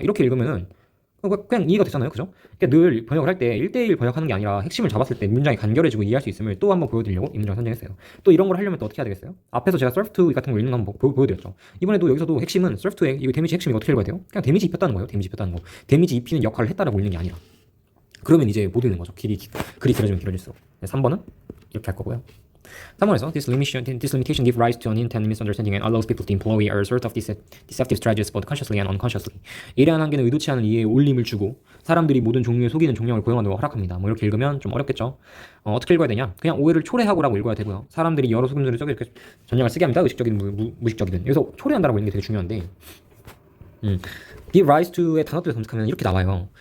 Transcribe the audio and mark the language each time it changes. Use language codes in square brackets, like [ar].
[ko] 이렇게 읽으면은 그냥 이해가 되잖아요. 그죠? 그러니까 늘 번역을 할 때 1대1 번역하는 게 아니라 핵심을 잡았을 때 문장이 간결해지고 이해할 수 있음을 또 한번 보여드리려고 이 문장을 선정했어요. 또 이런 걸 하려면 또 어떻게 해야 되겠어요? 앞에서 제가 surf to 같은 걸 읽는 거 한번 보여드렸죠. 이번에도 여기서도 핵심은 surf to의 이거 데미지 핵심이 어떻게 읽어야 돼요? 그냥 데미지 입혔다는 거예요. 데미지 입혔다는 거. 데미지 입히는 역할을 했다라고 읽는 게 아니라. 그러면 이제 못 읽는 거죠. 글이 길어지면 길어질수록. 3번은 이렇게 할 거고요. 3번에서 [en] this limitation give rise to unintended misunderstanding and allows people to employ a sort of deceptive strategies both consciously and unconsciously. [ko] 이러한 한계는 의도치 않은 이해에 올림을 주고 사람들이 모든 종류의 속이는 종량을 고용한다고 허락합니다. 뭐 이렇게 읽으면 좀 어렵겠죠. 어떻게 읽어야 되냐? 그냥 오해를 초래하고라고 읽어야 되고요. 사람들이 여러 속임수를 이렇게 전략을 쓰게 합니다. 의식적이든 무의식적이든. 여기서 초래한다라고 읽는 게 되게 중요한데 give rise to의 단어들을 검색하면 이렇게 나와요.